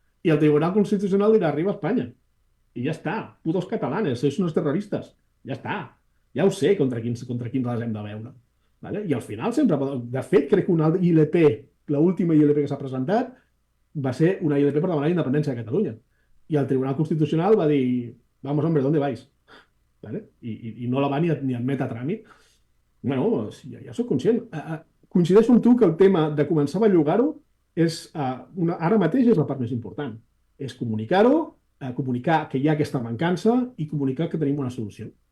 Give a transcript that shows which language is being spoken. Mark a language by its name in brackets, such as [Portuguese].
[Catalan] I el Tribunal Constitucional dirà, arriba a Espanya. I ja està, [Spanish] putos catalanes, sois unos terroristes. [Catalan] Ja està, ja ho sé contra quins les hem de veure. Vale? I al final sempre... De fet, crec que una ILP, l'última ILP que s'ha presentat, va ser una ILP per demanar la independència de Catalunya. I el Tribunal Constitucional va dir, [Spanish] vamos, hombre, ¿dónde vais? [Catalan] ¿Vale? I no la va ni admetre a tràmit. Bueno, ja soc conscient. Coincideixo amb tu que el tema de començar a bellugar-ho ara mateix és la part més important. És comunicar-ho, comunicar que hi ha aquesta mancança i comunicar que tenim una solució.